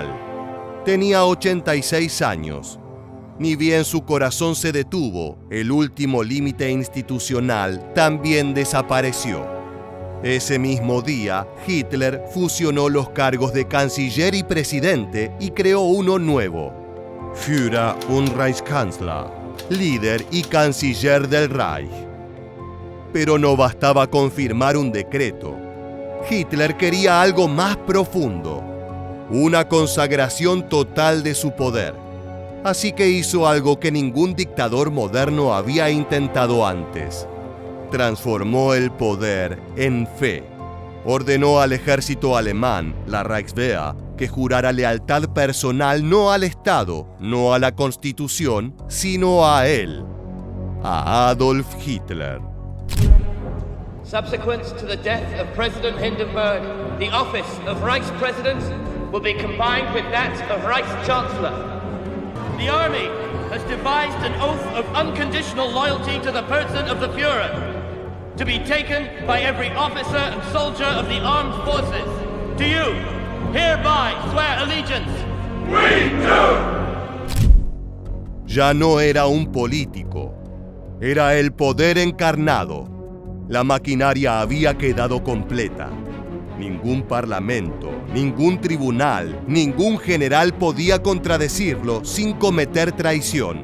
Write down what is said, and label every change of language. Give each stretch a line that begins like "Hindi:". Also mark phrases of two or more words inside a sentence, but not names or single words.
Spanish: Tenía 86 años. Ni bien su corazón se detuvo, el último límite institucional también desapareció. Ese mismo día, Hitler fusionó los cargos de canciller y presidente y creó uno nuevo:
German: Führer und Reichskanzler,
Spanish: líder y canciller del Reich. Pero no bastaba con firmar un decreto. Hitler quería algo más profundo, una consagración total de su poder. Así que hizo algo que ningún dictador moderno había intentado antes. Transformó el poder en fe. Ordenó al ejército alemán, la Reichswehr, que jurara lealtad personal no al Estado, no a la Constitución, sino a él, a Adolf Hitler.
English: Subsequent to the death of President Hindenburg, the office of Reichspräsident will be combined with that of Reichschancellor. The army has devised an oath of unconditional loyalty to the person of the Führer, to be taken by every officer and soldier of the armed forces. To you, hereby swear allegiance. We do!
Spanish: Ya no era un político, era el poder encarnado. La maquinaria había quedado completa. Ningún parlamento, ningún tribunal, ningún general podía contradecirlo sin cometer traición.